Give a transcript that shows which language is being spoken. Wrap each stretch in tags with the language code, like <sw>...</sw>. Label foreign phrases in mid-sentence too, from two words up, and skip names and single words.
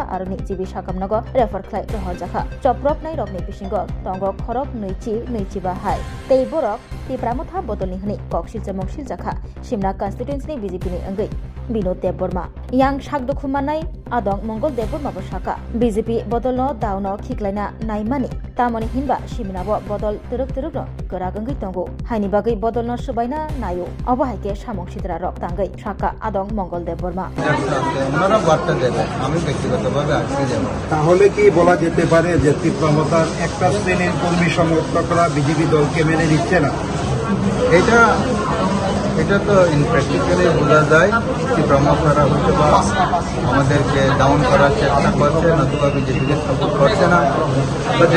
<trp>aroni jibi sakamnago refer khlai rohor jakha choprop nai rokni bisingo tongo khorok noichi bahai tei borok tipramotha bodolni hni koksil jamoksil jakha simna constituency ni BJP ni angai binod deborma yang sagdukhu manai adong mongol deborma bo saka BJP bodolno dauno khiklaina naimani tamoni hinba simnabo bodol teruk no gora gangai tongo haini bagai bodolno subaina nayo obahaike samoksidra rok tangai saka adong mongol deborma</trp> <bn>ওনারা বার্তা দেবে আমি ব্যক্তিগতভাবে আজকে যাব তাহলে কি বলা যেতে পারে যে তীব্রমতার একটা শ্রেণীর কর্মী সমর্থকরা বিজেপি দলকে মেনে নিচ্ছে না এটা তো প্র্যাকটিক্যালি বোঝা যায় তীব্রমতারা হয়তো বা আমাদেরকে ডাউন করার চেষ্টা করছে নতুবা বিজেপিকে সাপোর্ট করছে না বা যে</bn>